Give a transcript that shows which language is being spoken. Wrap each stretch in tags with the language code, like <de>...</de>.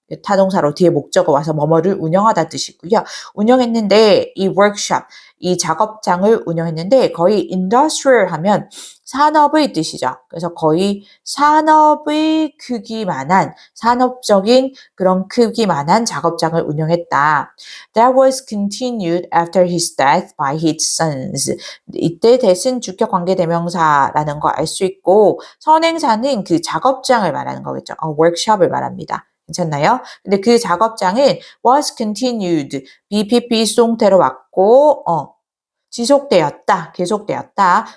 <ko>타동사로 뒤에 목적어 와서 뭐뭐를 운영하다 뜻이고요. 운영했는데 이 workshop, 이 작업장을 운영했는데 거의 industrial 하면 산업의 뜻이죠. 그래서 거의 산업의 크기만한 산업적인 그런 크기만한 작업장을 운영했다.</ko> <en>That was continued after his death by his sons.</en> <ko>이때 대신 주격 관계대명사라는 거 알 수 있고 선행사는 그 작업장을 말하는 거겠죠. workshop을 말합니다. 괜찮나요? 근데 그 작업장은</ko> <en>was continued,</en> <ko>BPP 수동태로 왔고 지속되었다, 계속되었다.</ko>